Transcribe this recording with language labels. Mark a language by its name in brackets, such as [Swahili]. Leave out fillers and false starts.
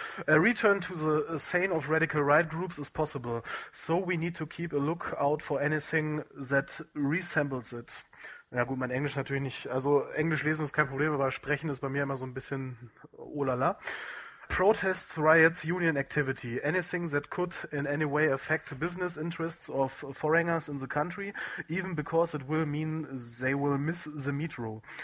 [English] A return to the scene of radical right groups is possible, so we need to keep a lookout for anything that resembles it. [German] Ja gut, mein Englisch natürlich nicht. Also Englisch lesen ist kein Problem, aber sprechen ist bei mir immer so ein bisschen olala. [English] Protests, riots, union activity, anything that could in any way affect business interests of foreigners in the country, even because it will mean they will miss the metro.